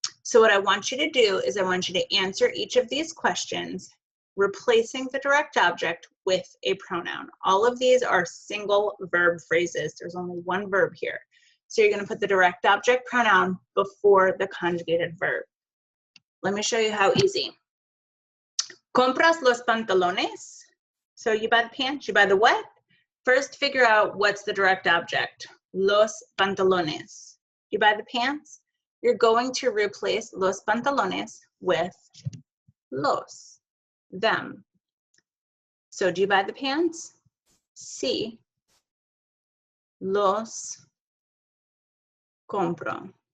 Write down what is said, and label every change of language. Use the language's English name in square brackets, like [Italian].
[English] So what I want you to do is I want you to answer each of these questions, replacing the direct object with a pronoun. All of these are single verb phrases. There's only one verb here. So you're going to put the direct object pronoun before the conjugated verb. Let me show you how easy. [Spanish] Compras los pantalones. [English] So you buy the pants, you buy the what? First, figure out what's the direct object. Los pantalones. You buy the pants, you're going to replace los pantalones with los, them. So do you buy the pants? Sí. Los compro.